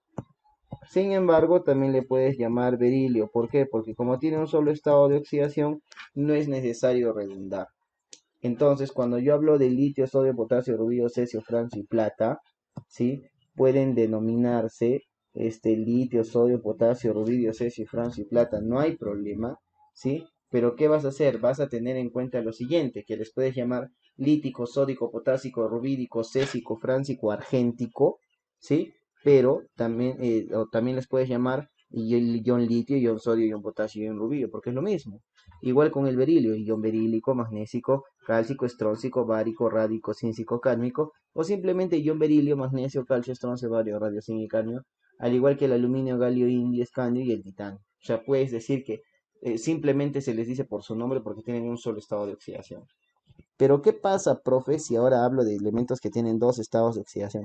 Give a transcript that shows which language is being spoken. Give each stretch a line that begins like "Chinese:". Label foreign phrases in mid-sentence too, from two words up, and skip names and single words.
Spanish: Sin embargo, también le puedes llamar berilio. ¿Por qué? Porque como tiene un solo estado de oxidación, no es necesario redundar. Entonces, cuando yo hablo de litio, sodio, potasio, rubio, cesio, francio y plata, ¿sí? Pueden denominarse litio, sodio, potasio, rubidio, cesio, francio y plata. No hay problema, ¿sí? Pero ¿qué vas a hacer? Vas a tener en cuenta lo siguiente, que les puedes llamar lítico, sódico, potásico, rubídico, césico, francico, argéntico, ¿sí? Pero también, también les puedes llamar ion litio, ion sodio, ion potasio, ion rubio, porque es lo mismo. Igual con el berilio, ion berílico, magnésico, cálcico, estróncico, bárico, rádico, cíncico, cádmico, o simplemente ion berilio, magnesio, calcio, estroncio, bario, radio, zinc y cadmio, al igual que el aluminio, galio, indio, escandio y el titanio. O sea, puedes decir que simplemente se les dice por su nombre porque tienen un solo estado de oxidación. Pero ¿qué pasa, profe, si ahora hablo de elementos que tienen dos estados de oxidación?